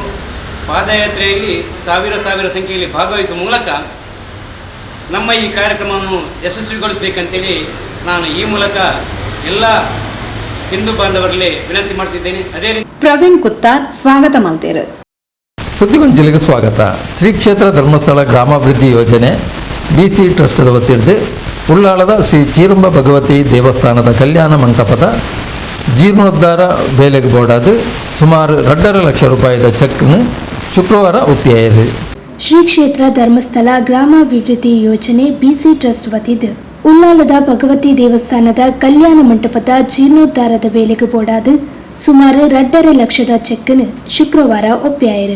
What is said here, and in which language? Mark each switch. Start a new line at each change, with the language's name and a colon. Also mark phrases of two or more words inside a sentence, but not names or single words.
Kannada: ಪಾದಯಾತ್ರೆಯಲ್ಲಿ ಸಾವಿರ ಸಂಖ್ಯೆಯಲ್ಲಿ ಭಾಗವಹಿಸುವ ಮೂಲಕ ನಮ್ಮ ಈ ಕಾರ್ಯಕ್ರಮವನ್ನು ಯಶಸ್ವಿಗೊಳಿಸಬೇಕಂತೇಳಿ ನಾನು ಈ ಮೂಲಕ ಎಲ್ಲ ಹಿಂದೂ ಬಾಂಧವರಲ್ಲಿ ವಿನಂತಿ ಮಾಡ್ತಿದ್ದೇನೆ. ಅದೇ ರೀತಿ
Tulu: ಪ್ರವೀಣ್ ಕುತ್ತಾರ್ ಸ್ವಾಗತ ಮಲ್ತೇರು.
Kannada: ಸುದ್ದಿಗೊಂಜಲಿಗೆ ಸ್ವಾಗತ. ಶ್ರೀ ಕ್ಷೇತ್ರ ಧರ್ಮಸ್ಥಳ ಗ್ರಾಮಾಭಿವೃದ್ಧಿ ಯೋಜನೆ BC ಟ್ರಸ್ಟದ ವತಿಯಿಂದ ಉಳ್ಳಾಳದ ಶ್ರೀ ಚೀರುಂಬ ಭಗವತಿ ದೇವಸ್ಥಾನದ ಕಲ್ಯಾಣ ಮಂಟಪದ ಜೀರ್ಣೋದ್ಧಾರ ಬೇಲೆಗೆ ಬೋರ್ಡಾದ ಸುಮಾರು 2.5 ಲಕ್ಷ ರೂಪಾಯಿದ ಚೆಕ್ನ ಶುಕ್ರವಾರ ಒಪ್ಪಿಯಾಯಿತು. ಶ್ರೀ ಕ್ಷೇತ್ರ ಧರ್ಮಸ್ಥಳ ಗ್ರಾಮಾಭಿವೃದ್ಧಿ ಯೋಜನೆ BC ಟ್ರಸ್ಟ್ ವತಿಯಿಂದ ಉಳ್ಳಾಲದ ಭಗವತಿ ದೇವಸ್ಥಾನದ ಕಲ್ಯಾಣ ಮಂಟಪದ ಜೀರ್ಣೋದ್ಧಾರದ ಬೇಲೆಗೆ ಬೋರ್ಡಾದ ಸುಮಾರು 2.5 ಲಕ್ಷದ ಚೆಕ್ನ ಶುಕ್ರವಾರ ಒಪ್ಪಿಯಾಯಿತು.